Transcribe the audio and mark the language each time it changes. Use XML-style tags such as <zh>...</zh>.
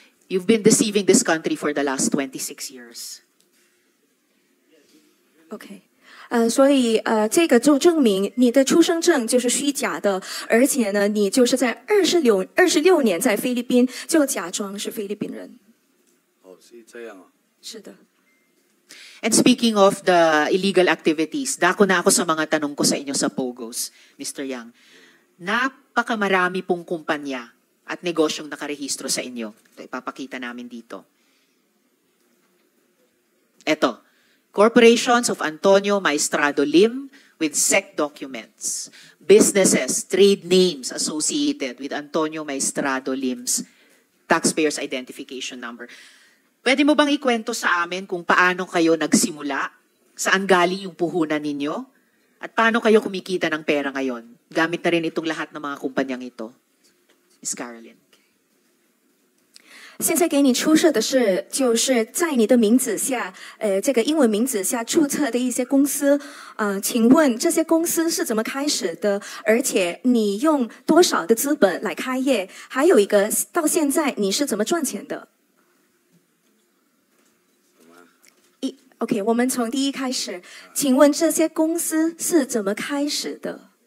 <en>You've been deceiving this country for the last 26 years.</en> <zh>OK，所以这个就证明你的出生证就是虚假的，而且呢，你就是在26年在菲律宾就假装是菲律宾人。哦，是这样啊。是的。</zh> <en>And speaking of the illegal activities,</en> <tl>dako na ako sa mga tanong ko sa inyo sa POGOs, Mr. Yang. Napakamarami pong kumpanya at negosyong nakarehistro sa inyo. Ito, ipapakita namin dito.</tl> <en>Ito, corporations of Antonio Maestrado Lim with SEC documents. Businesses, trade names associated with Antonio Maestrado Lim's taxpayer's identification number.</en> <tl>Pwede mo bang ikwento sa amin kung paano kayo nagsimula? Saan galing yung puhunan ninyo? At paano kayo kumikita ng pera ngayon? Gamit na rin itong lahat ng mga kumpanyang ito. Miss Carolyn.</tl> <zh>现在给你出示的是，就是在你的名字下，这个英文名字下注册的一些公司，请问这些公司是怎么开始的？而且你用多少的资本来开业？还有一个，到现在你是怎么赚钱的？OK， 我们从第一开始，请问这些公司是怎么开始的？</zh>